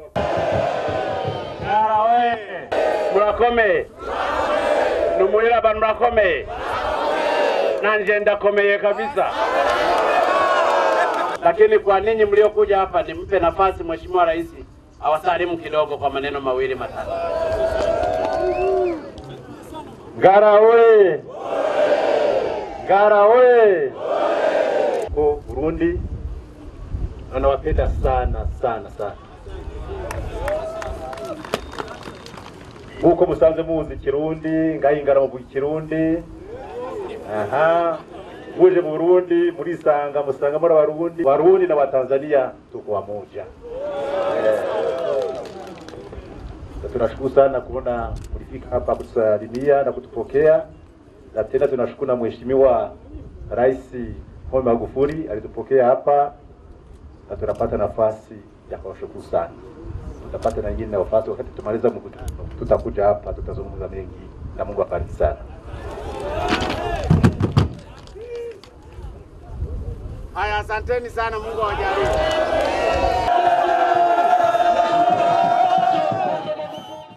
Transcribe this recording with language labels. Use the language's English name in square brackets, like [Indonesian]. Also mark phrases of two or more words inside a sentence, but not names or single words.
[Rundi] Ngara we murakomeye, numuhira abantu murakomeye, nanje ndakomeye kabisa. [Swahili] Lakini kwa ninyi mliokuja hapa nimpe nafasi mheshimiwa rais awasalimu kidogo kwa maneno mawili matatu. [Rundi] Ngara we! Ngara we! [Swahili] Kwa Burundi anawapenda sana sana sana. [Rundi] Muko musanze muzi Kirundi, ngayingara mu Kirundi. Aha. Muje mu Burundi murisanga musanga muri Barundi na Tanzania [Swahili] tuko pamoja. Tunashukuru sana kuona mlifika hapa kutusalimia na kutupokea, na tena tunashukuru na mheshimiwa Rais Pombe Magufuli alitupokea hapa, na tunapata nafasi ya kuwashukuru sana. Tutapata na nyingine nafasi wakati tumaliza mkutano, tutakuja hapa tutazungumza mengi, na Mungu abariki sana. Haya, asanteni sana, Mungu awajalie.